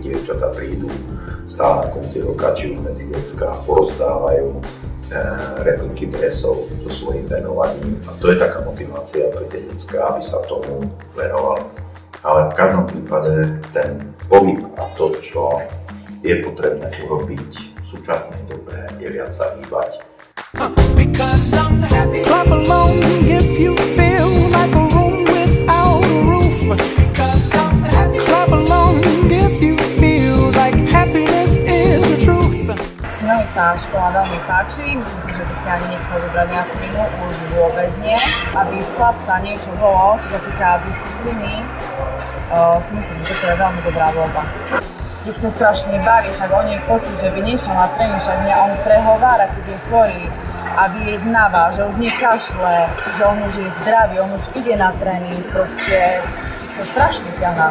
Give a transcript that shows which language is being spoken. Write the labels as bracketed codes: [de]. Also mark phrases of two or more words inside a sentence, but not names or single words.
[sk] Dievčatá prídu stále na konci roka, či už medzi decká, porozdávajú repliky dresov so svojím venovaním. A to je taká motivácia pre tie decká, aby sa tomu venovali. Ale v každom prípade ten pohyb a to, čo je potrebné urobiť v súčasnej dobe, je viac sa hýbať. [en] Because I'm happy. Clap along if you feel like a room without a roof. Because I'm happy. Clap along if you feel like happiness is the truth. [sk] Mne sa škola veľmi páči, myslím si, že by ste ani nechceli vybrať nejakú inú, už vôbec nie. Aby z chlapca niečo bolo, čo sa týka disciplíny, si myslím, že to je veľmi dobrá voľba. Ich to strašne baví, však oni počujú, že by nešiel na tréning, však mňa on prehovára, keď je chorý a vyjednáva, že už nekašle, že on už je zdravý, on už ide na tréning, proste to strašne ťahá.